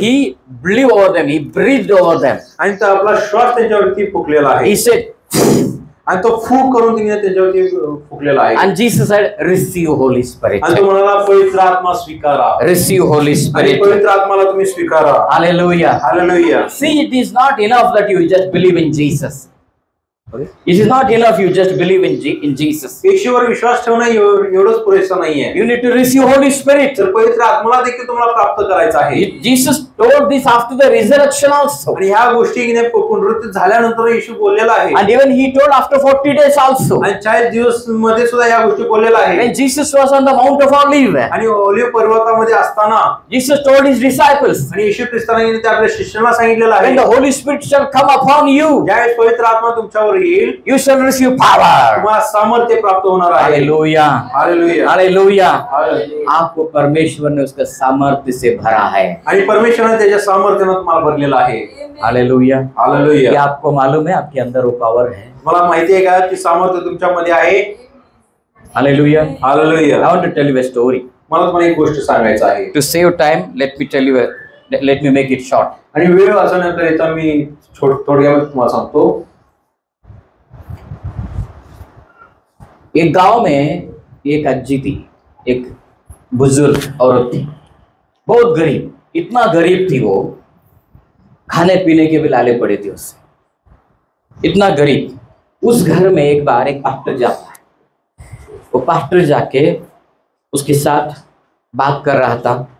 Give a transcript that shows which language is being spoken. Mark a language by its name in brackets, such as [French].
[English] he blew over them, he breathed over them. [Marathi] आणि तो आपला श्वास त्यांच्यावरती फुंकलेला आहे [English] He said, [Marathi] आणि तो फूक करून तिने त्यांच्यावरती फुंकलेला आहे. [English] and Jesus said, receive Holy Spirit. [Marathi] आणि तो म्हणाला, पवित्र आत्मा स्वीकारा. [English] Receive Holy [Marathi] आणि [English] Spirit. [Marathi] पवित्र आत्माला तुम्ही स्वीकारा. [English] Hallelujah. [Marathi] Hallelujah. [English] See, it is not enough that you just believe in Jesus. It is not enough you just believe in Jesus. [Marathi] येशूवर विश्वास ठेवणं एवढंच पुरेसं नाहीये. [English] You need to receive Holy Spirit. [Marathi] तर पवित्र आत्माला देखील तुम्हाला प्राप्त करायचं आहे. [English] Jesus told this after the resurrection also. [Marathi] आणि ह्या गोष्टी की नाही पुनरुत्थित झाल्यानंतर येशू बोललेला आहे. [English] And even he told after 40 days also. [Marathi] आणि 40 दिवस मध्ये सुद्धा या गोष्टी बोललेला आहे. [English] When Jesus was on the Mount of Olives, [Marathi] आणि ऑलिव्ह पर्वतामध्ये असताना [English] Jesus told his disciples, [Marathi] आणि येशू ख्रिस्ताने ते आपल्या शिष्यांना सांगितलेलं [English] when [Marathi] आहे, [English] the Holy Spirit shall come upon you, [Marathi] ज्यावेळेस पवित्र आत्मा तुमच्यावर येईल [English] you shall receive power. [Marathi] तुम्हाला सामर्थ्य प्राप्त होणार आहे. [English] Hallelujah. [Marathi] हालेलुया. [English] Hallelujah. [Marathi] हालेलुया. [Hindi] आपको परमेश्वर ने उसका सामर्थ्य से भरा है. [Marathi] आणि परमेश्वराने त्याच्या सामर्थ्याने तुम्हाला भरलेला आहे. [English] Hallelujah. [Marathi] हालेलुया. [Hindi] ये आपको मालूम है आपके अंदर वो पावर है. [Marathi] मला माहिती आहे का की सामर्थ्य तुमच्यामध्ये आहे. [English] Hallelujah. [Marathi] Hallelujah. [English] I want to tell you a story. [Marathi] मला तुम्हाला एक गोष्ट सांगायचं आहे. [English] To save time, let me make it short. [Marathi] आणि वेळ वाचवण्याकरिता मी थोडक्यात तुम्हाला सांगतो. [Hindi] एक गांव में एक अज्जी थी, एक बुजुर्ग औरत थी, बहुत गरीब, इतना गरीब थी वो, खाने पीने के भी लाले पड़े थे उससे, इतना गरीब। उस घर में एक बार एक पास्टर जाता है, वो पास्टर जाके उसके साथ बात कर रहा था।